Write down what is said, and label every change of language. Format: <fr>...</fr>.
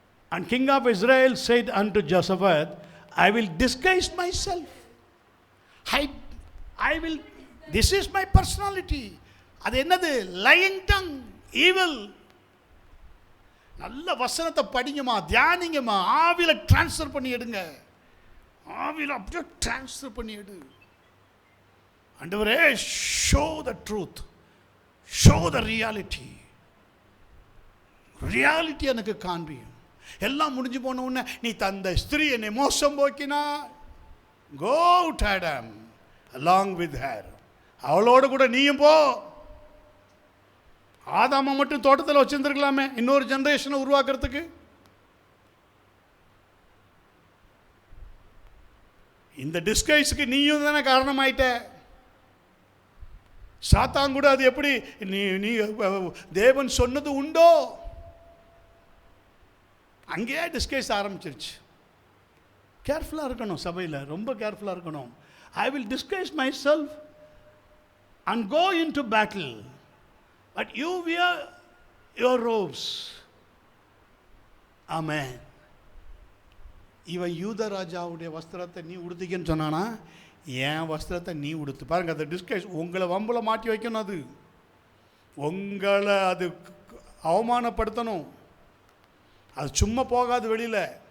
<en>And king of Israel said unto Jehoshaphat, I will disguise myself. I will, this is my personality.</en> <ta>அது என்னது?</ta> <en>lying tongue, evil.</en> <ta>நல்ல வசனத்தை படிங்கம்மா, தியானிங்கம்மா, ஆவில transfer பண்ணி எடுங்க. ஆவில அப்படியே டிரான்ஸ்ஃபர் பண்ணி எடு.</ta> <en>ஆண்டவரே, show the truth, show the reality.</en> <ta>Reality எனக்கு காண்பியும். எல்லாம் முடிஞ்சு போன உடனே நீ தந்த ஸ்திரீ என்னை மோசம் போக்கினா,</ta> <en>go to Adam along with her.</en> <ta>அவளோடு கூட நீயும் போ. ஆதாமை மட்டும் தோட்டத்தில் வச்சிருந்துருக்கலாமே இன்னொரு ஜெனரேஷனை உருவாக்குறதுக்கு. இந்த டிஸ்கைஸுக்கு நீயும் தானே காரணமாயிட்ட. சாத்தான் கூட அது எப்படி நீ தேவன் சொன்னது உண்டோ அங்கேயே டிஸ்கைஸ் ஆரம்பிச்சிருச்சு. கேர்ஃபுல்லாக இருக்கணும். சபையில் ரொம்ப கேர்ஃபுல்லாக இருக்கணும்.</ta> <en>I will disguise myself and go into battle, but you wear your robes. Amen.</en> <ta>இவன் யூத ராஜாவுடைய வஸ்திரத்தை நீ உடுத்திக்கன்னு சொன்னானா, என் வஸ்திரத்தை நீ உடுத்து. பாருங்க, அந்த டிஸ்கஸ் உங்களை வம்புல மாட்டி வைக்கணும், அது உங்களை அது அவமானப்படுத்தணும். அது சும்மா போகாது வெளியில்.</ta>